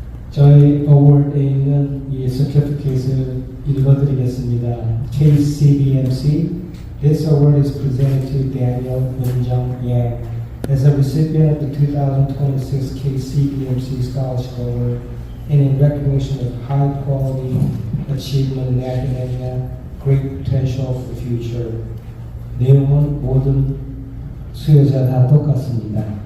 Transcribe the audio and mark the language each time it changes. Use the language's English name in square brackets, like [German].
[Korean] 저희 어워드에 있는 이 서티피케이트를 읽어드리겠습니다. [English] KCBMC. This award is presented to Daniel Minjung Yang as a recipient of the 2026 KCBMC Scholarship Award and in recognition of high quality achievement in academia, great potential for the future. [Korean] 내용은 모든 수여자 다 똑같습니다.